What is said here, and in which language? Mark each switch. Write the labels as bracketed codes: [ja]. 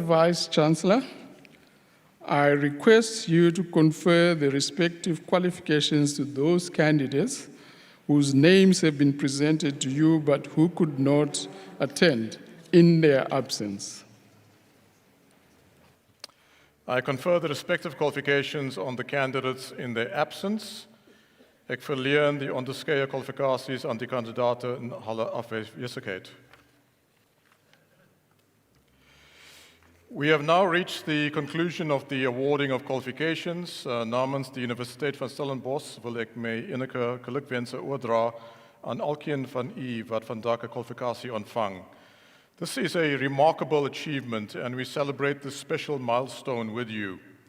[en] Vice Chancellor, I request you to confer the respective qualifications to those candidates whose names have been presented to you but who could not attend in their absence. I confer the respective qualifications on the candidates in their absence. [af] Ek verleen die onderskeie kwalifikasies aan die kandidaate in hulle afwesigheid. [en] We have now reached the conclusion of the awarding of qualifications. [af] Namens die Universiteit van Stellenbosch wil ek my enige gelukwense oordra aan elkeen van u wat vandag 'n kwalifikasie ontvang. [en] This is a remarkable achievement and we celebrate this special milestone with you.